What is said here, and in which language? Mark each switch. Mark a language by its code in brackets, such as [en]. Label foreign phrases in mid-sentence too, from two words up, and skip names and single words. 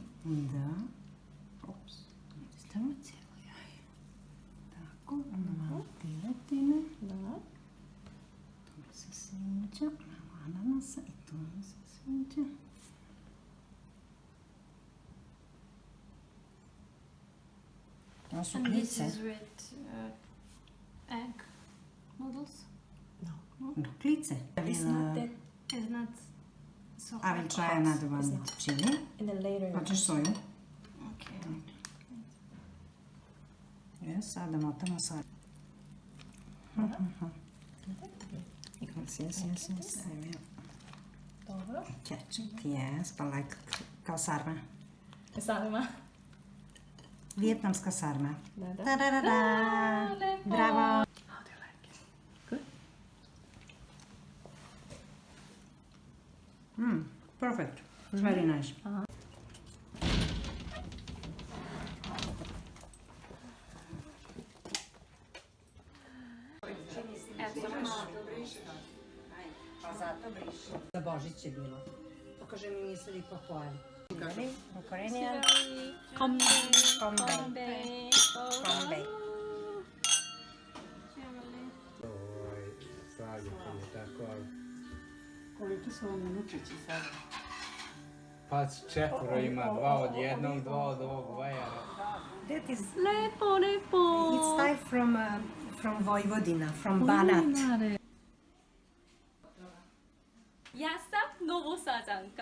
[sr] Da. Ups. Stavimo cijelo jaje. Tako, malo piletine. Da. To mi se sviđa. Malo ananasa i to mi se sviđa. To su [en] And this [sr] klice. [en] is with egg noodles. [sr] Klice. [en] It's not that It's not so I will hot. try another one with chili. in the later. [sr] Hoćeš soju? Okay. Yes, sada motamo sad. Yes. Dobro. [en] Ketchup, yes, but like [sr] kao sarma. Sarma. Vijetnamska sarma. Da. Ta-da-da-da! Lepo. Bravo! [en] How do you like it? Good? Perfect. It's very nice. [sr] Pa zato briši. Za Božić je bilo. Pokaže mi mislili po hvali. Ukrainian. Kombe. Koliki su vam unučići sad? Pa četvoro ima, dva od jednog, dva od ovog vajara. [en] That is, [sr] Lepo. [en] it's style from Vojvodina, from Banat. [sr] Ja sam Novosađanka.